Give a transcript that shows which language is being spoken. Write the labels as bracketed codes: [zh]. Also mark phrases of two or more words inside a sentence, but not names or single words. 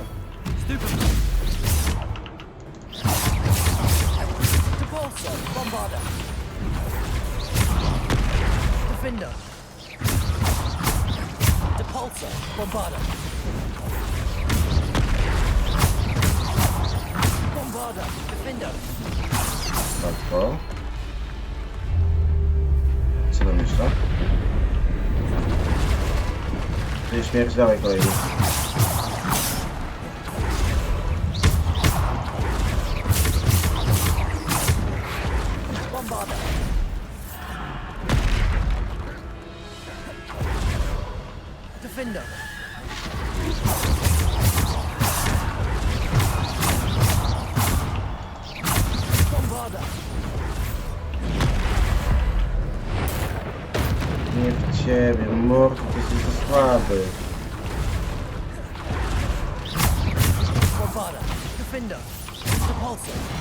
[pl] Stupid. Depulso. Bombarda. Defender. Depulso. Bombarda. Bombarda. Defender. łatwo. Co tam jeszcze? Ty śmierć, dawaj kolejny. Bombarda. Defender. Bombarda. Nie w ciebie, mordo, ty jesteś za słaby. Bombarda. Defender. Depulso.